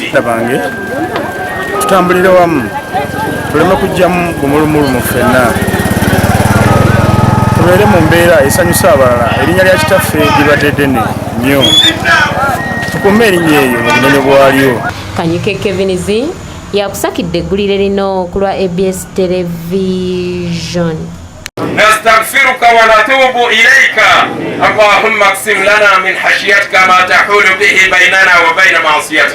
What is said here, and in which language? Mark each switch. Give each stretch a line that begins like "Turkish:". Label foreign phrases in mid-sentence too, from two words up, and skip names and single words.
Ganda: Bange tutambulire wamu tuleme kujjamu bumulumulu mu ffenna tubeere mu mbeera esanyusa abalala. Erinnya lya kitaffe libadde ddene nnyo tukume erinnya eyo mu bunene bwalyo. Kanyike Kevinizi yakusakidde eggulire lino ku lwa ABS Television.
Arabic: نستغفرك ونتوب إليك اللهم اقسم لنا من خشيتك ما تحول به بيننا وبين معصيتك.